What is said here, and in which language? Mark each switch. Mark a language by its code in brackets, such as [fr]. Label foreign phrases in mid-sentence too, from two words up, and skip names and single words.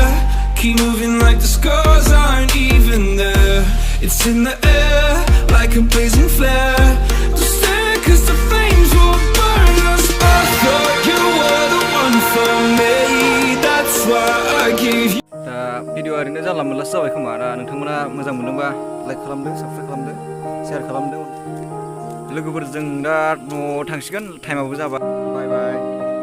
[en] Keep moving like the scars aren't even there. It's in the air like a blazing flare. Don't stare 'cause the flames will burn us. I thought you were the one for me. That's why I gave you. [brx] दा भिडिअ ओरैनो जानला मोनलासो जाबाय खोमा दा नोंथांमोना मोजां मोनदोंबा लाइक खालामदो साबस्क्राइब खालामदो शेयार खालामदो लोगोफोरजों दा न'आव थांसिगोन टाइमाबो जाबाय [en] bye bye